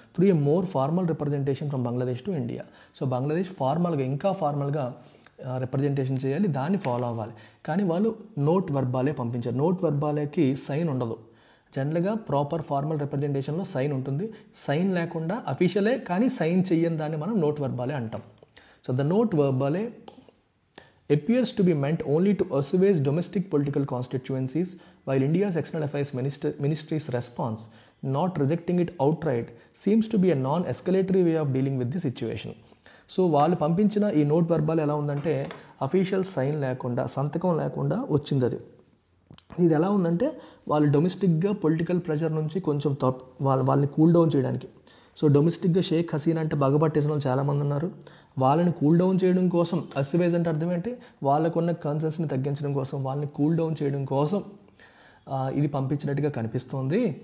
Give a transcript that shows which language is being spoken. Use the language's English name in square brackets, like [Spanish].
[English] Through a more formal representation from Bangladesh to India. [Telugu] So Bangladesh ఇంకా ఫార్మల్గా representation చేయాలి, దాన్ని follow అవ్వాలి. కానీ వాళ్ళు నోట్ వర్బాలే పంపించారు. నోట్ వర్బాలేకి సైన్ ఉండదు. జనరల్గా ప్రాపర్ ఫార్మల్ రిప్రజెంటేషన్లో సైన్ ఉంటుంది. సైన్ లేకుండా అఫీషియలే కానీ సైన్ చెయ్యని దాన్ని మనం నోట్ వర్బాలే అంటాం. [English] So the note verbale appears to be meant only to assuage domestic political constituencies, while India's External Affairs Ministry's response, not rejecting it outright, seems to be a non-escalatory way of dealing with the situation. [Telugu] So వాళ్ళు పంపించిన ఈ note వర్బాల్ ఎలా ఉందంటే official sign లేకుండా, సంతకం లేకుండా వచ్చింది. అది ఇది ఎలా ఉందంటే వాళ్ళు డొమెస్టిక్గా పొలిటికల్ ప్రెషర్ నుంచి కొంచెం వాళ్ళని కూల్ డౌన్ చేయడానికి, సో డొమెస్టిక్గా షేక్ హసీనా అంటే పగబట్టేసిన వాళ్ళు చాలామంది ఉన్నారు. వాళ్ళని కూల్ డౌన్ చేయడం కోసం, అసివేజ్ అంటే అర్థం ఏంటి, వాళ్ళకున్న కన్సర్న్స్ని తగ్గించడం కోసం, వాళ్ళని కూల్ డౌన్ చేయడం కోసం ఇది పంపించినట్టుగా కనిపిస్తోంది.